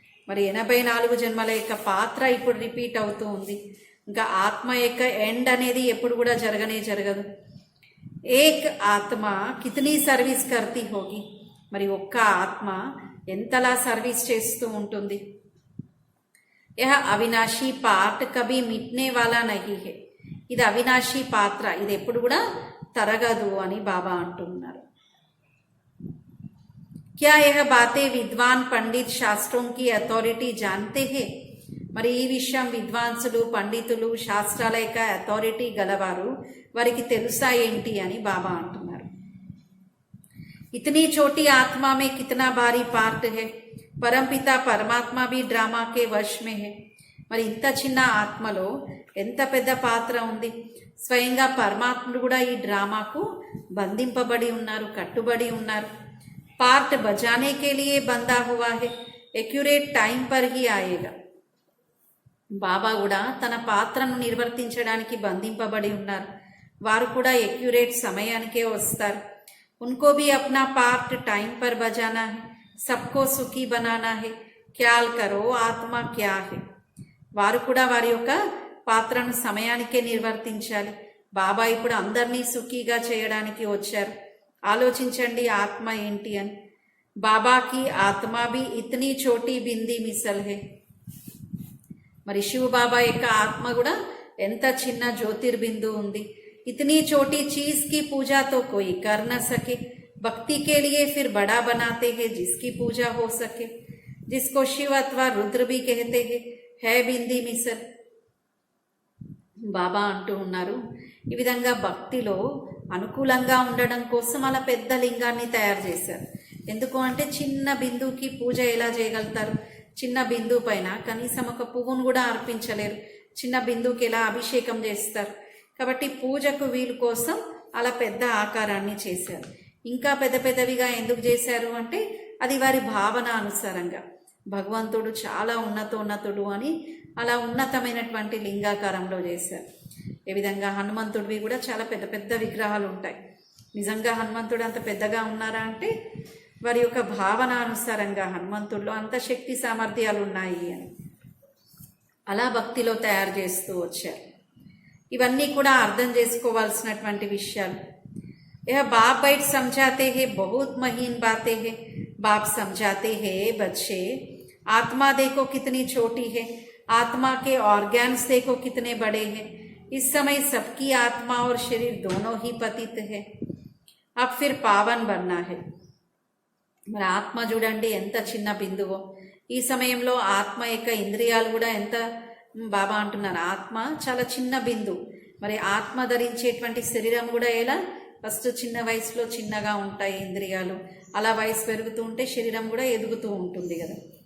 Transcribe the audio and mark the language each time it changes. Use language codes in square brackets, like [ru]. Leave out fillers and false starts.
[te] మరి 84 జన్మల యొక్క పాత్ర ఇప్పుడు రిపీట్ అవుతూ ఉంది. ఇంకా ఆత్మ యొక్క ఎండ్ అనేది ఎప్పుడు కూడా జరగదు. [hi] ఏక్ ఆత్మ కితనీ సర్వీస్ కర్తీ హోగి, [te] మరి ఒక్క ఆత్మ ఎంతలా సర్వీస్ చేస్తూ ఉంటుంది. [hi] యహ అవినాశీ పార్ట్ కభీ మిట్నే వాలా నహీ హై, [te] ఇది అవినాశీ పాత్ర, ఇది ఎప్పుడు కూడా తరగదు అని బాబా అంటున్నారు. [hi] क्या यह बातें विद्वान पंडित शास्त्रों की अथॉरिटी जानते हैं, [te] మరి ఈ విషయం విద్వాంసులు పండితులు శాస్త్రాల యొక్క అథారిటీ గలవారు వారికి తెలుసా ఏంటి అని బాబా అంటున్నారు. [hi] इतनी छोटी आत्मा में कितना भारी पार्ट है, परमपिता परमात्मा भी ड्रामा के वश में है. [te] మరి ఇంత చిన్న ఆత్మలో ఎంత పెద్ద పాత్ర ఉంది. స్వయంగా పరమాత్ముడు కూడా ఈ డ్రామాకు బంధింపబడి ఉన్నారు, కట్టుబడి ఉన్నారు. [hi] पार्ट बजाने के लिए बंधा हुआ है, एक्यूरेट टाइम पर ही आएगा. [te] బాబా కూడా తన పాత్రను నిర్వర్తించడానికి బంధింపబడి ఉన్నారు, వారు కూడా ఎక్యురేట్ సమయానికే వస్తారు. [hi] उनको भी अपना पार्ट टाइम पर बजाना है, सबको सुखी बनाना है, ख्याल करो आत्मा क्या है. [te] వారు కూడా వారి యొక్క పాత్రను సమయానికే నిర్వర్తించాలి. బాబా ఇప్పుడు అందరినీ సుఖీగా చేయడానికి వచ్చారు. ఆలోచించండి ఆత్మ ఏంటి అని. బాబాకి ఆత్మ [hi] भी इतनी छोटी बिंदी मिसल है, [te] మరి శివ బాబా యొక్క ఆత్మ కూడా ఎంత చిన్న జ్యోతిర్బిందు ఉంది. [hi] इतनी छोटी चीज की पूजा तो कोई कर न सके, भक्ति के लिए फिर बड़ा बनाते हैं जिसकी पूजा हो सके, जिसको शिव अथवा रुद्र भी कहते हैं, है बिंदी मिसल. [te] బాబా అంటూ ఉన్నారు, ఈ విధంగా భక్తిలో అనుకూలంగా ఉండడం కోసం అలా పెద్ద లింగాన్ని తయారు చేశారు. ఎందుకు అంటే చిన్న బిందువుకి పూజ ఎలా చేయగలుగుతారు, చిన్న బిందువు పైన కనీసం ఒక పువ్వును కూడా అర్పించలేరు, చిన్న బిందువుకి ఎలా అభిషేకం చేస్తారు. కాబట్టి పూజకు వీలు కోసం అలా పెద్ద ఆకారాన్ని చేశారు. ఇంకా పెద్ద పెద్దవిగా ఎందుకు చేశారు అంటే అది వారి భావన అనుసారంగా భగవంతుడు చాలా ఉన్నతుడు అని అలా ఉన్నతమైనటువంటి లింగాకారంలో చేశారు. ఏ విధంగా హనుమంతుడివి కూడా చాలా పెద్ద పెద్ద విగ్రహాలు ఉంటాయి. నిజంగా హనుమంతుడు అంత పెద్దగా ఉన్నారా అంటే వారి యొక్క భావన అనుసారంగా హనుమంతుడిలో అంత శక్తి సామర్థ్యాలు ఉన్నాయి అని అలా భక్తిలో తయారు చేస్తూ వచ్చారు. ఇవన్నీ కూడా అర్థం చేసుకోవాల్సినటువంటి విషయాలు. [hi] यह बाप बैठ समझाते हैं बहुत महीन बातें हैं, बाप समझाते हैं बच्चे आत्मा देखो कितनी छोटी है, आत्मा के ऑर्गन्स देखो कितने बड़े हैं, इस समय सबकी आत्मा और शरीर दोनों ही पतित है, अब फिर पावन बनना है. [te] మరి ఆత్మ చూడండి ఎంత చిన్న బిందువో. ఈ సమయంలో ఆత్మ యొక్క ఇంద్రియాలు కూడా ఎంత, బాబా అంటున్నారు ఆత్మ చాలా చిన్న బిందువు. మరి ఆత్మ ధరించేటువంటి శరీరం కూడా ఎలా, ఫస్ట్ చిన్న వయసులో చిన్నగా ఉంటాయి ఇంద్రియాలు, అలా వయసు పెరుగుతూ ఉంటే శరీరం కూడా ఎదుగుతూ ఉంటుంది కదా.